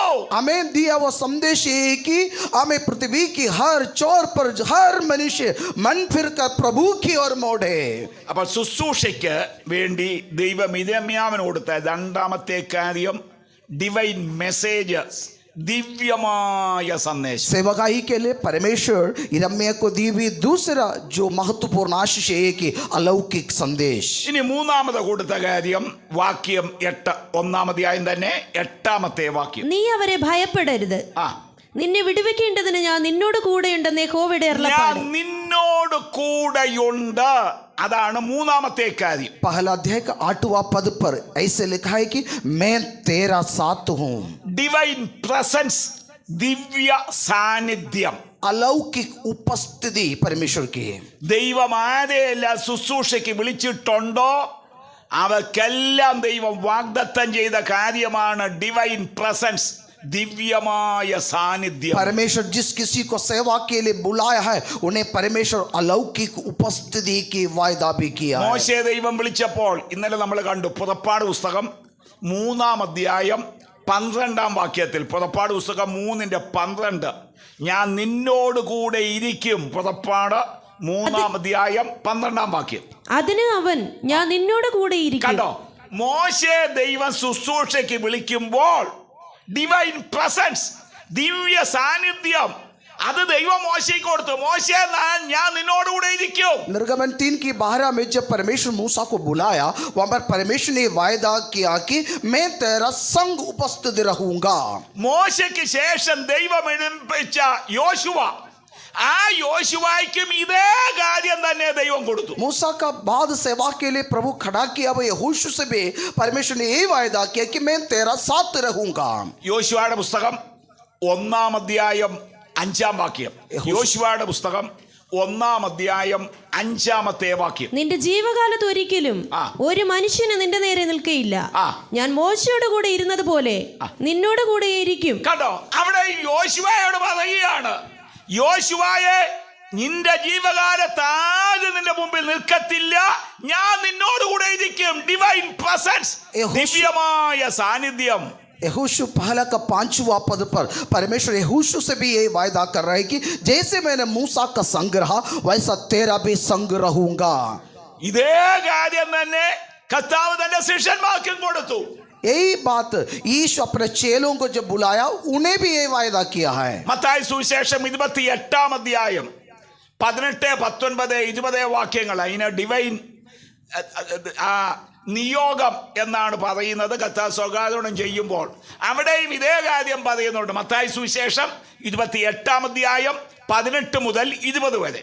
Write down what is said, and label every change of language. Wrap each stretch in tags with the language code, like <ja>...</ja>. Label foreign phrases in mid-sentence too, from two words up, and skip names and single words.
<hi>हमें दिया वो संदेश ये कि हमें पृथ्वी की हर चौर पर हर मनुष्य मन फिर कर प्रभु की ओर मोड़े.</hi> <ml>അപ്പോൾ ശുശ്രൂഷയ്ക്ക് വേണ്ടി ദൈവം ഇരമ്യാവിന് കൊടുത്ത രണ്ടാമത്തെ കാര്യം</ml> <en>divine messages,</en> <ml>ദിവ്യമായ സന്ദേശം.</ml> <hi>सेवकाई के लिए परमेश्वर यिर्मयाह को दी हुई दूसरा जो महत्वपूर्ण आशीष है कि अलौकिक संदेश.</hi> <ml>ഇനി മൂന്നാമത് കൊടുത്ത കാര്യം വാക്യം 8, 1-ാം അധ്യായം തന്നെ 8-ാമത്തെ വാക്യം. നീ അവരെ ഭയപ്പെടരുത്, നിന്നെ വിടുവിക്കേണ്ടതിന് ഞാൻ നിന്നോട് കൂടെയുണ്ടെന്ന് യഹോവയുടെ ഞാൻ അരുളപ്പാട്. നിന്നോട് കൂടെയുണ്ട്, അതാണ് മൂന്നാമത്തെ കാര്യം.</ml> <hi>पहला अध्याय का 8वां पद पर ऐसे लिखा है कि मैं तेरा साथ हूँ.</hi> <en>divine presence,</en> <ml>ദിവ്യ സാന്നിധ്യം.</ml> <hi>अलौकिक उपस्थिति परमेश्वर की है.</hi> <ml>ദൈവം ആരെയെല്ലാം ശുശ്രൂഷയ്ക്ക് വിളിച്ചിട്ടുണ്ടോ അവർക്കെല്ലാം ദൈവം വാഗ്ദത്തം ചെയ്ത കാര്യമാണ്</ml> <en>divine presence,</en> <ml>ദിവ്യമായ സാന്നിധ്യം.</ml> <hi>परमेश्वर जिस किसी को सेवा के लिए बुलाया है उन्हें परमेश्वर अलौकिक उपस्थिति की वायदा भी किया है.</hi> <ml>മോശയെ ദൈവം വിളിച്ചപ്പോൾ ഇന്നലെ നമ്മൾ കണ്ടു പുറപ്പാട് പുസ്തകം 3-ാം അധ്യായം 12-ാം വാക്യത്തിൽ, പുറപ്പാട് പുസ്തകം 3:12, ഞാൻ നിന്നോട് കൂടെ ഇരിക്കും. പുറപ്പാട് 3-ാം അധ്യായം 12-ാം വാക്യം. അതിന് അവൻ ഞാൻ നിന്നോട് കൂടെ ഇരിക്കും. കണ്ടോ, മോശയെ ദൈവം ശുശ്രൂഷയ്ക്ക് വിളിക്കുമ്പോൾ</ml> <en>divine presence,</en> <ml>ദിവ്യ സാന്നിധ്യം, അത് ദൈവം മോശയ്ക്ക് കൊടുത്തു. മോശയെ ഞാൻ നിന്നോടുകൂടെ ഇരിക്കും.</ml> <hi>निर्गमन 3 की 12 में जब परमेश्वर मूसा को बुलाया वहां पर परमेश्वर ने वायदा किया कि मैं तेरा संग उपस्थित रहूंगा.</hi> <ml>മോശയ്ക്ക് ശേഷം ദൈവം എഴുന്നേൽപ്പിച്ച യോശുവ, ആ യോശുവയ്ക്കും ഇതേ കാര്യം തന്നെ ദൈവം കൊടുത്തു.</ml> <hi>मूसा का बाद सेवा के लिए प्रभु खड़ा किया वो यहोशू से भी परमेश्वर ने यही वायदा किया कि मैं तेरा साथ रहूंगा.</hi> <ml>യോശുവയുടെ പുസ്തകം 1-ാം അധ്യായം 5-ാം വാക്യം. യോശുവയുടെ പുസ്തകം 1-ാം അധ്യായം 5-ാമത്തെ വാക്യം. നിന്റെ ജീവകാലത്ത് ഒരിക്കലും ഒരു മനുഷ്യന് നിന്റെ നേരെ നിൽക്കയില്ല. ഞാൻ മോശയോട് കൂടെ ഇരുന്നത് പോലെ നിന്നോട് കൂടെ ഇരിക്കും. കണ്ടോ, അവിടെ യോശുവയോട് പറയുകയാണ്, യോശുവയെ നിന്റെ ജീവകാലത്ത് ആരും നിന്റെ മുമ്പിൽ നിൽക്കത്തില്ല, ഞാൻ നിന്നോട് കൂടെ ഇരിക്കും.</ml> <en>divine presence,</en> <ml>ദിവ്യമായ സാന്നിധ്യം.</ml> <hi>यहोशू पहला का 5वां पद पर परमेश्वर यहोशू से भी यही वायदा कर रहा है कि जैसे मैंने मूसा का संग रहा वैसा तेरा भी संग रहूंगा.</hi> <ml>ഇതേ കാര്യം തന്നെ കർത്താവ് തന്റെ ശിഷ്യന്മാർക്കും കൊടുത്തു.</ml> <hi>यही बात यीशु अपने चेलों को जब बुलाया उन्हें भी यही वायदा किया है.</hi> <ml>മത്തായി സുവിശേഷം 28-ാം അധ്യായം 18, 19, 20 വാക്യങ്ങൾ. അതിന് ഡിവൈൻ നിയോഗം എന്നാണ് പറയുന്നത്. കർത്താവ് സ്വകാരോണം ചെയ്യുമ്പോൾ അവിടെയും ഇതേ കാര്യം പറയുന്നുണ്ട്. മത്തായി സുവിശേഷം 28-ാം അധ്യായം 18 മുതൽ 20 വരെ.</ml>